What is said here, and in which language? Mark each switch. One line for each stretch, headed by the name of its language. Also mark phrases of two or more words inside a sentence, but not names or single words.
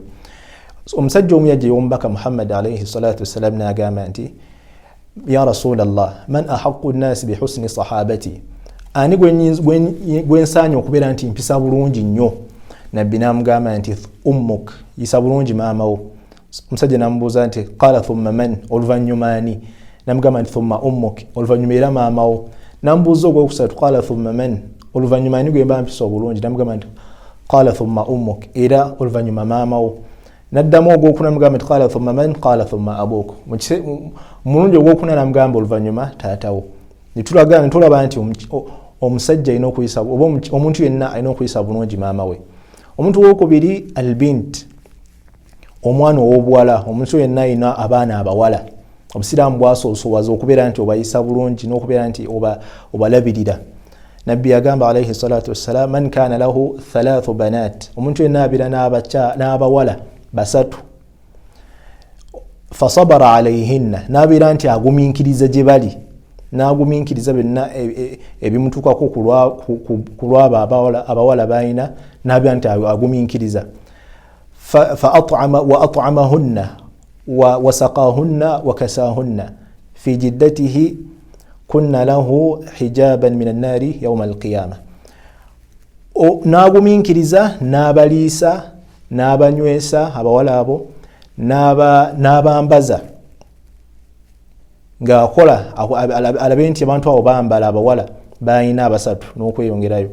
Ganda: Omusajja omu yajja y'omubaka Muhammad
Arabic: عليه الصلاة والسلام
Ganda: n'agamba nti,
Arabic: يا رسول الله من أحق الناس بحسن صحابتي,
Ganda: ani gwe nsaanye okubeera nti mpisa bulungi nnyo? Nabbi n'amugamba nti ummuk, yisa bulungi maama wo. Omusajja n'amubuuza nti
Arabic: قال ثم من,
Ganda: oluvannyuma ani? N'amugamba nti
Arabic: ثم أمك,
Ganda: oluvannyuma era maama wo.
Arabic: N'amubuuza ogwokusatu قال ثم من,
Ganda: oluvannyuma ani gwe mba mpisa obulungi? N'amugamba nti
Arabic: قال ثم أمك,
Ganda: era oluvannyuma maama wo. N'addamu ogwokuna n'amugamba nti
Arabic: قال ثم من، قال ثم أبوك,
Ganda: mulungi ogwokuna n'amugamba oluvannyuma taatawo. Ne tulaba nti omusajja alina okuyisa, oba omuntu yenna alina okuyisa bulungi maama we. Omuntu owokubiri albint, omwana ow'obuwala, omuntu yenna alina abaana abawala. Obusiraamu bwasoosowaza okubeera nti obayisa bulungi n'okubeera nti obalabirira. Nabbi yagamba
Arabic: عليه الصلاة والسلام, من كان له 3 بنات,
Ganda: omuntu yenna abeera n'abawala basatu,
Arabic: فصبر عليهن,
Ganda: n'abeera nti agumiikiriza gye bali, n'agumiikiriza byonna ebimutuukako ku lwabo abawala balina, n'abeera nti agumiikiriza.
Arabic: وأطعمهن وسقاهن وكساهن في جدته كن له حجابا من النار يوم القيامة.
Ganda: N'agumiikiriza, n'abaliisa, n'abanywesa abawala abo, n'abambaza, ng'akola alabe nti abantu abo bambala abawala balina abasatu n'okweyongerayo.